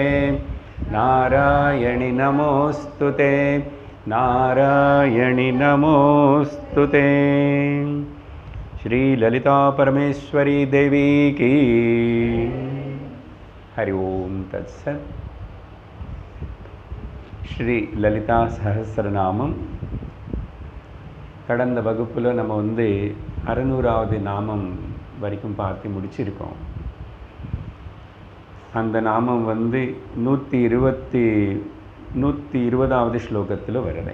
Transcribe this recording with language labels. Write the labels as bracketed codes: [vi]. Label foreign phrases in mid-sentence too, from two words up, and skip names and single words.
[sa] नारायणि नमोस्तुते। नारायणि नमोस्तुते। श्री ललिता परमेश्वरी देवी की हरि ओम तत्सत्। [ta] ஸ்ரீ லலிதா சஹஸ்ரநாமம் கடந்த வகுப்பில் நம்ம 600வது நாமம் வரைக்கும் பார்த்து முடிச்சிருக்கோம். அந்த நாமம் 120வது ஸ்லோகத்தில் வருது.